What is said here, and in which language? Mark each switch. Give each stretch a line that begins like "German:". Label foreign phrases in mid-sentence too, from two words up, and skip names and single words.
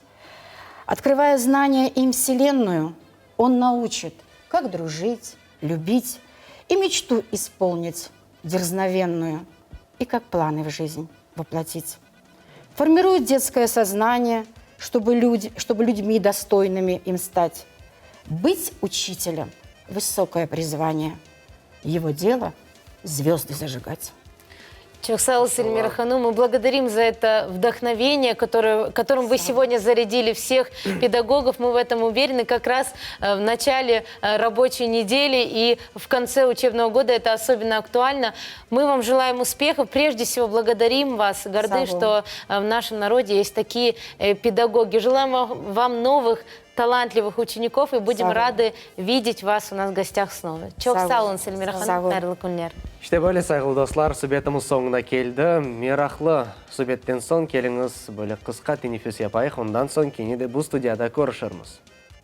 Russian: Открывая знания им вселенную, он научит, как дружить, любить и мечту исполнить дерзновенную, и как планы в жизнь воплотить. Формирует детское сознание, чтобы людьми достойными им стать. Быть учителем – высокое призвание. Его дело – звезды зажигать.
Crimean Tatar: Çok sağ olun, Эльмира Ханум.
Russian: Мы благодарим за это вдохновение, которым вы сегодня зарядили всех педагогов. Мы в этом уверены. Как раз в начале рабочей недели и в конце учебного года это особенно актуально. Мы вам желаем успехов. Прежде всего, благодарим вас. Горды, что в нашем народе есть такие педагоги. Желаем вам новых талантливых учеников и будем рады видеть вас у нас в гостях снова.
Crimean Tatar: Çok sağ olun, Эльмира Ханум. Қайырлы күндер. İşte böyle sayılı dostlar, sübetimiz sonuna keldi. Meraqlı sübetten son keliniz böyle kısqa teneffüs yapayıq. Ondan son keni de bu studiyada görüşürüz.